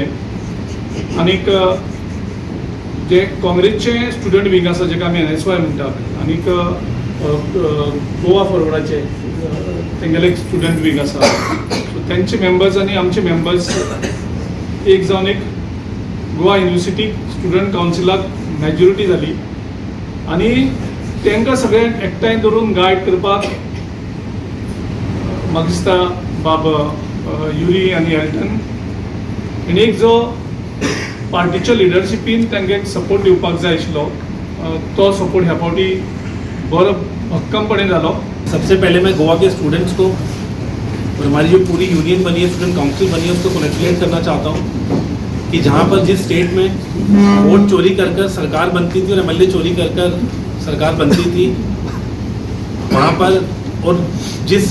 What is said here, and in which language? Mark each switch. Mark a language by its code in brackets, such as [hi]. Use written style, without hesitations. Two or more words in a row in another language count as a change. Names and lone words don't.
[kok] आनीक जे काँग्रेसचे [en] student wing [kok] आसा जेका आमी NSY म्हणटात आनीक गोवा फॉरवर्डाचे तेंगेले एक [en] student wing [kok] आसा, सो तेंचे मेंबर्स आनी आमचे मेंबर्स एक जावन एक गोवा युनिवर्सिटी स्टुडंट काउन्सिलाक मेजॉरिटी जाली आनी तांकां सगळ्यांक एकठांय धरून गायड करपाक म्हाका दिसता युरी आणि एल्टन आनी एक जो पार्टीच्या लिडरशिपीन तांकां एक सपोर्ट दिवपाक जाय आशिल्लो तो सपोर्ट ह्या फावटी बरो भक्कमपणे जालो। [hi] सबसे पहले मैं गोवा के स्टूडेंट्स को और हमारी जो पूरी यूनियन बनी है, [en] student council [hi] बनी है, उसको कॉन्ग्रेचुलेट करना चाहता हूँ कि जहाँ पर जिस स्टेट में वोट चोरी कर सरकार बनती थी और MLA चोरी कर सरकार बनती थी, वहाँ पर और जिस